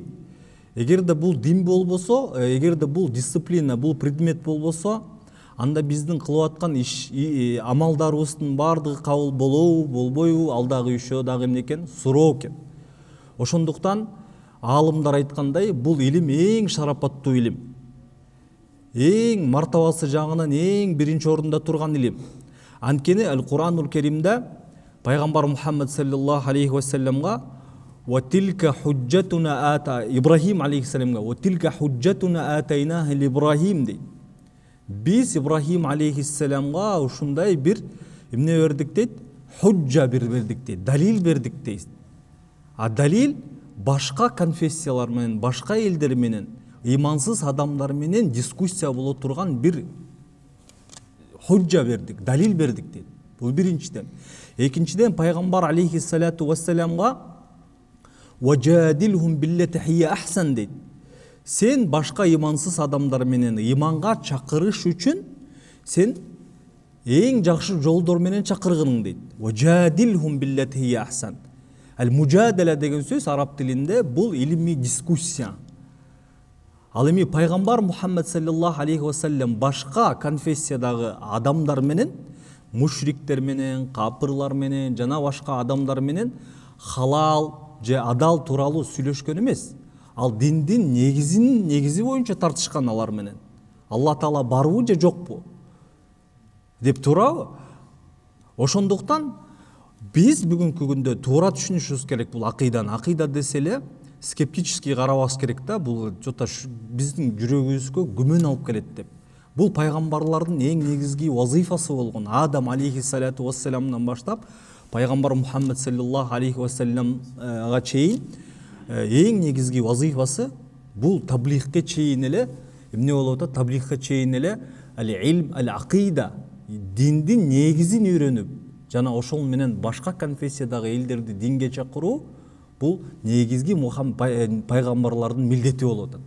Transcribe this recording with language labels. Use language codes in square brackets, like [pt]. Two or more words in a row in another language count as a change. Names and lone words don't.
[ky] Эгерде бул дин болбосо, эгерде бул дисциплина, бул предмет болбосо, анда биздин кылып аткан амалдарыбыздын бардыгы кабыл болобу, болбойбу, ал дагы үшөө дагы эмне экен? Суроо экен. Ошондуктан аалымдар айткандай, бул илим эң шарапаттуу илим. Эң мартабасы жагынан эң биринчи орунда турган илим. Анткени Ал-Куранул Каримде пайгамбар Мухаммад [ar] صلى الله عليه وسلم وَتِلْكَ حُجَّتُنَا آتَى [ky] Ибрахим алейхиссаламга [ar] وَتِلْكَ حُجَّتُنَا آتَيْنَاهَا لِإِبْرَاهِيمَ [ky] дейт. Биз Ибрахим алейхиссаламга ушундай бир эмне бердик дейт? Худжа бердик дейт, далил бердик дейт. А далил башка конфессиялар менен, башка элдер менен, имансыз адамдар менен дискуссия боло турган бир худжа бердик, далил бердик дейт. Бул биринчиден. Экинчиден пайгамбар [ar] عليه الصلاة والسلام وَجَادِلْهُمْ بِالَّتِي هِيَ أَحْسَنُ [ky] дейт. Сен башка имансыз адамдар менен иманга чакырыш үчүн сен эң жакшы жолдор менен чакыргының дейт. [ar] وَجَادِلْهُمْ بِالَّتِي هِيَ أَحْسَنُ. [ky] Ал-мужадала деген сөз араб тилинде бул илимий дискуссия. Ал эми пайгамбар Мухаммад [ar] صلى الله عليه وسلم [ky] башка конфессиядагы адамдар менен, мушриктер менен, капырлар менен, жана башка адамдар менен халал же адал тууралуу сүйлөшкөн эмес. Ал диндин негизи боюнча тартышкан алар менен. Алла Таала барбы же жокпу деп туурабы? Ошондуктан биз бүгүнкү күндө туура түшүнүшүбүз керек бул акыйданы. Акыйда десе эле скептический карабаш керек да, бул жота биздин жүрөгүбүзгө күмөн алып келет деп. Бул пайгамбарлардын эң негизги вазифасы болгон. Адам [ar] عليه الصلاة والسلام [ky] баштап пайгамбар Мухаммад [ar] صلى الله عليه وسلم [ky] чейин эң негизги вазифасы бул таблигке чейин эле эмне болуп атат? Таблигке чейин эле [ar] العلم العقيدة, [ky] диндин негизин үйрөнүп, жана ошол менен башка конфессиядагы элдерди динге чакыруу бул негизги пайгамбарлардын милдети болуп атат.